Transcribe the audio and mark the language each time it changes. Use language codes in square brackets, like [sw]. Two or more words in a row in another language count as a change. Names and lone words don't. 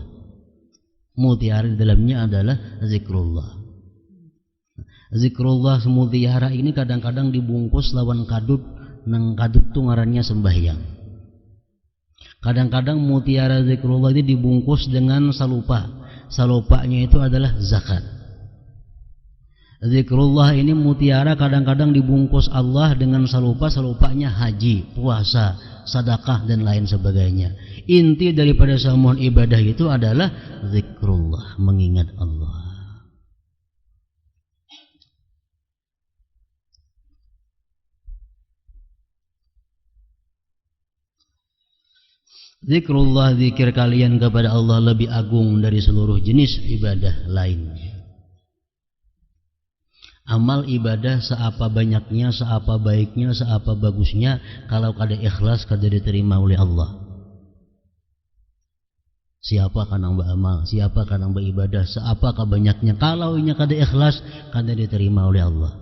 [id] Mutiara di dalamnya adalah zikrullah. [bjn] Zikrullah mutiara ini kadang-kadang dibungkus lawan kadut, nang kadut itu ngarannya sembahyang. [id] Kadang-kadang mutiara zikrullah itu dibungkus dengan salupa. Salupanya itu adalah zakat. Zikrullah ini mutiara kadang-kadang dibungkus Allah dengan salupa, salupanya haji, puasa, sedekah dan lain sebagainya. Inti daripada semua ibadah itu adalah zikrullah, mengingat Allah. Zikrullah, zikir kalian kepada Allah lebih agung dari seluruh jenis ibadah lainnya. [bjn] Amal ibadah seapa banyaknya, seapa baiknya, seapa bagusnya, kalau kada ikhlas kada diterima oleh Allah. Siapa kan nang beramal, siapa kan nang beribadah, seapa banyaknya, kalau inya kada ikhlas kada diterima oleh Allah.